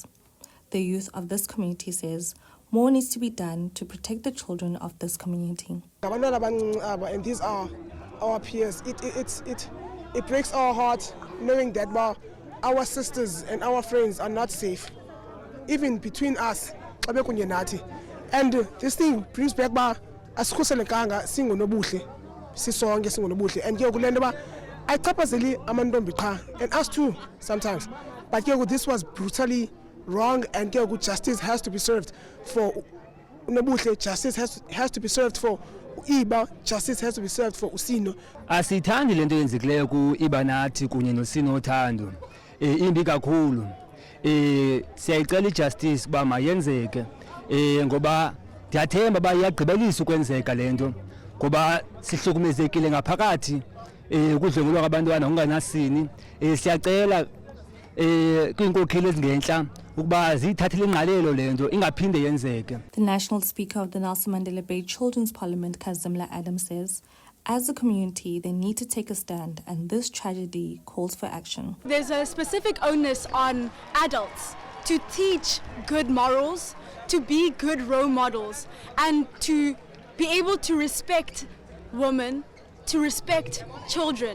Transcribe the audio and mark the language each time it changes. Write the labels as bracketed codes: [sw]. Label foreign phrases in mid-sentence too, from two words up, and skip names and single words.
[en] The youth of this community says more needs to be done to protect the children of this community. And these are our peers. It breaks our heart knowing that our sisters and our friends are not safe, even between us. And this thing brings back [xh] asikhuselekanga singonobuhle sisonke singonobuhle, [en] and [xh] ke kulento ba ayichaphazeli amantombi qha [en] and us too sometimes, but ke this was brutally wrong, and ke justice has to be served for unobuhle, justice has to be served for Iba, justice has to be served for Usino. [xh] Asithandi lento yenzekileyo ku Ibenati kunye noSinothando. Imbi kakhulu. Siyayicela ijustice ba mayenzeke. Ngoba ndiyathemba ba iyagqibelisa ukwenzeka lento. Ngoba sihlukumezekile ngaphakathi ukudlwengulwa kwabantwana unganasini. Siyacela kwinkokheli ezingenhla ukuba zithathele ingqalelo lento ingaphinde yenzeke. [en] The National Speaker of the Nelson Mandela Bay Children's Parliament, Kazimla Adams, says, as a community, they need to take a stand, and this tragedy calls for action. There's a specific onus on adults to teach good morals, to be good role models, and to be able to respect women, to respect children.